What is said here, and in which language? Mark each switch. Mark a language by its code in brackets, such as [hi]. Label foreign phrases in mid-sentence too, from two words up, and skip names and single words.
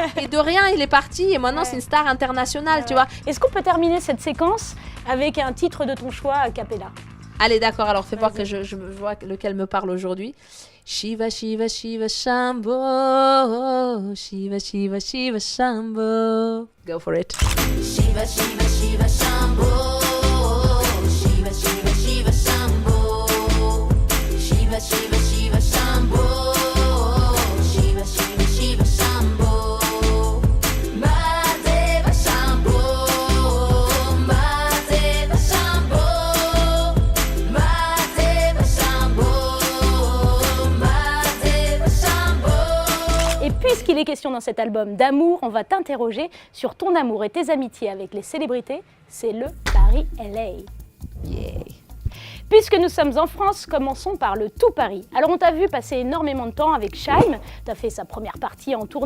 [fr] Et de rien, il est parti et maintenant, c'est une star internationale, tu vois. Est-ce qu'on peut terminer cette séquence avec un titre de ton choix a cappella? Allez, d'accord, alors fais voir que je vois lequel me parle aujourd'hui. [sa] Shiva, Shiva, Shiva, Shambho. Shiva, Shiva, Shiva, Shambho. [en] Go for it. [sa] Shiva, Shiva, Shiva, Shambho. Shiva, Shiva, Shiva, Shambho. Shiva, Shiva, Shiva, Shambho. Shiva, Shiva, Shiva, Shambho. Mahadeva Shambho. Mahadeva Shambho. Mahadeva Shambho. Mahadeva Shambho. [fr] Et puisqu'il est question dans cet album d'amour, on va t'interroger sur ton amour et tes amitiés avec les célébrités. C'est le Paris-LA. Yeah. Puisque nous sommes en France, commençons par le tout Paris. Alors on t'a vu passer énormément de temps avec Shaim, tu as fait sa première partie en tournée.